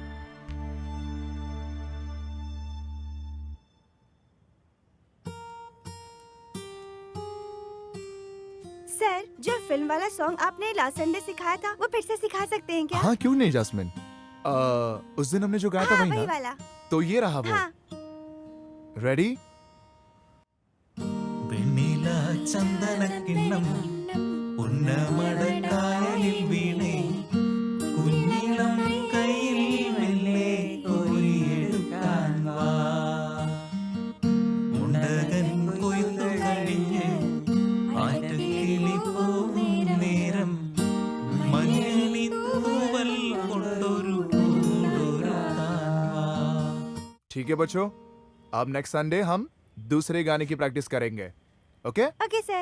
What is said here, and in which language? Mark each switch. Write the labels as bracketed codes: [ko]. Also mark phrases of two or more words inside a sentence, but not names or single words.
[hi] सर, जो फिल्म वाला सॉन्ग आपने लास्ट संडे सिखाया था, वो फिर से सिखा सकते हैं क्या? हाँ क्यों नहीं जास्मिन, उस दिन हमने जो गाया था हाँ, वही वही ना? वाला। तो ये रहा वो। हाँ। रेडी? [ml] വെണ്ണില ചന്ദനക്കിണ്ണം ഉന്നമടക്കായലിൽ വീണേ കുഞ്ഞിളം കയ്യിൽ മെല്ലെ കോരിയെടുക്കാൻ വാ മുണ്ടകൻ കൊയ്ത്തു കഴിഞ്ഞ് ആറ്റക്കിളി പോകും നേരം മഞ്ഞളി തൂവൽ കൊണ്ടൊരു കൂടൊരുക്കാൻ വാ. [hi] ठीक है बच्चों, अब नेक्स्ट संडे हम दूसरे गाने की प्रैक्टिस करेंगे। ओके [en] okay sir.